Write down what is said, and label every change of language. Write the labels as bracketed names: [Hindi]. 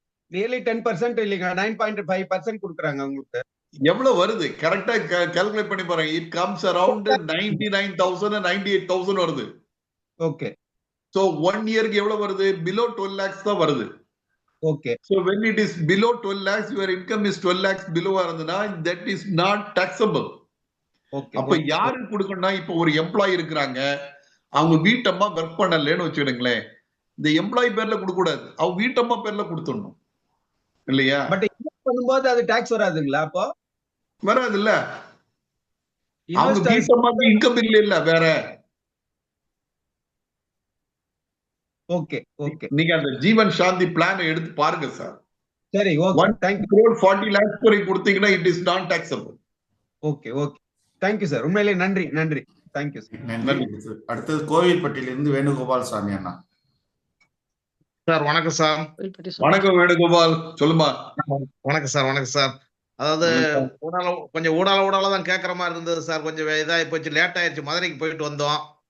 [Tamil] Nearly 10% இல்லைங்க, 9.5% கொடுக்குறாங்க. உங்களுக்கு எவ்வளவு வருது கரெக்டா கால்குலேட் பண்ணி பாருங்க. [English] It comes around 99,000 98,000 வருது. Okay. [Tamil] So 1 இயருக்கு எவ்வளவு வருது? [English] below 12 lakhs [Tamil] தான் வருது. Okay. [English] So when it is below 12 lakhs, your income is 12 lakhs below இருந்ததுன்னா that is not taxable. Okay. [Tamil] அப்ப யாருக்கு கொடுக்கணும்னா, இப்ப ஒரு எம்ப்ளாயி இருக்கிறாங்க, அவங்க வீட்டம்மா ஒர்க் பண்ணலன்னு வச்சுக்கிடுங்களேன், இந்த எம்ப்ளாயி பேர்ல கொடுக்க கூடாது, அவங்க வீட்டம்மா பேர்ல கொடுத்துடணும் இல்லையா? பட் இன்வெஸ்ட் பண்ணும்போது அது டாக்ஸ் வராதுங்களா? அப்போ வராது இல்ல, அவங்க வீட்டம்மாக்கு இன்கம் இல்ல வேற. Okay okay. நீங்க அந்த ஜீவன் சாந்தி பிளான் எடுத்து பாருங்க சார். [English] சரி, okay. Thank you. 1,40 lakhs [Tamil] வரை கொடுத்தீங்கன்னா [English] it is not taxable. Okay okay. [Tamil] Thank you sir. உண்மையிலே நன்றி நன்றி. Thank you sir. நன்றி. அடுத்தது கோவில்பட்டியிலிருந்து வேணுகோபால் சாமி அண்ணா. சார் வணக்கம் சார். வணக்கம் வேணுகோபால், சொல்லுமா. வணக்கம் சார். வணக்கம் சார். அதாவது கொஞ்சம் ஊடால தான் கேட்கற மாதிரி இருந்தது சார். கொஞ்சம் இதாகி போச்சு, லேட் ஆயிடுச்சு. மதுரைக்கு போயிட்டு வந்தோம்.